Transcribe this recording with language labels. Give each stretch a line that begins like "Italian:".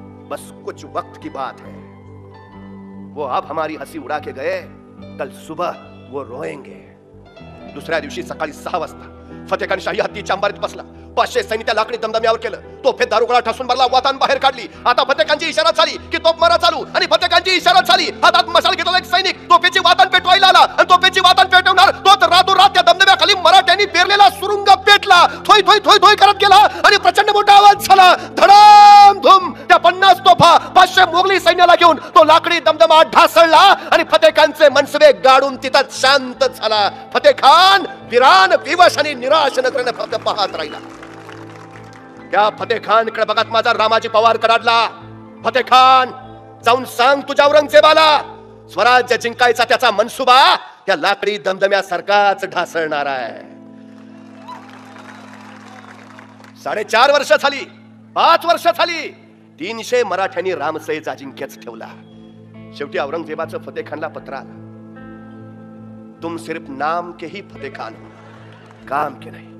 Hindi: बस कुछ वक्त की बात है, वो अब हमारी हंसी उड़ा के गए, कल सुबह वो रोएंगे.
Marathi: दुसऱ्या दिवशी सकाळी 6 वाजता फतेह खान शाही हत्तीच्या अंबारीत बसला. 500 सैनिक त्या लाकडी दमदम्यावर केलं. तोफे दारुगोळा ठासून भरला, वातान बाहेर काढली. आता फतेह खानची इशारा झाली की तोफमारा चालू, आणि फतेह खानची इशारा झाली. हातात मशाल घेतला एक सैनिक तोफेची वातान पेटवायला आला, आणि तोफेची वातान पेटवणार तोच रातोरात त्या दमदम्याखाली मराठ्यांनी पेरलेला सुरुंग पेटला. थोय थोय थोय थोय करत गेला आणि प्रचंड मोठा आवाज झाला. धडाम धूम त्या 50 तोफा 500 मोगली सैन्याला घेऊन तो लाकडी दमदमा ढासळला आणि फतेह खानचे मनसबे गाडून तिथं शांत झाला. फतेह खान विरान, विवश आणि निराश नजरेने फक्त पाहत राहिला. त्या फतेह खान कडे बघत माझा रामाजी पवार कडाडला. फतेह खान, जाऊन सांग तुझ्या औरंगजेबाला, स्वराज्य जिंकायचा त्याचा मनसुबा त्या लाकडी दमदम्यासारखाच ढासळणार आहे. 4.5 वर्ष झाली, 5 वर्ष झाली, 300 मराठ्यांनी रामसेज अजिंक्यच ठेवला. शेवटी औरंगजेबाचं फतेह खानला पत्र आलं,
Hindi: तुम सिर्फ नाम के ही फतेह खान हो, काम के नहीं.